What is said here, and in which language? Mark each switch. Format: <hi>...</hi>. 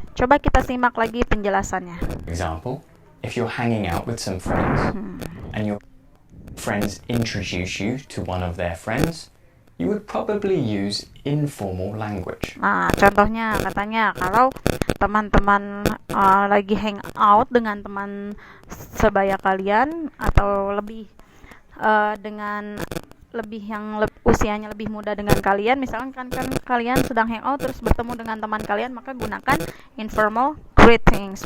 <id>Coba kita simak lagi penjelasannya.</id> <en>Example, if you're hanging out with some friends and your friends introduce you to one of their friends, you would probably use informal language.</en> <id>Nah, contohnya katanya kalau teman-teman lagi hang out dengan teman sebaya kalian, atau lebih dengan usianya lebih muda dengan kalian, misalkan kan kalian sedang hang out terus bertemu dengan teman kalian, maka gunakan informal greetings.</id>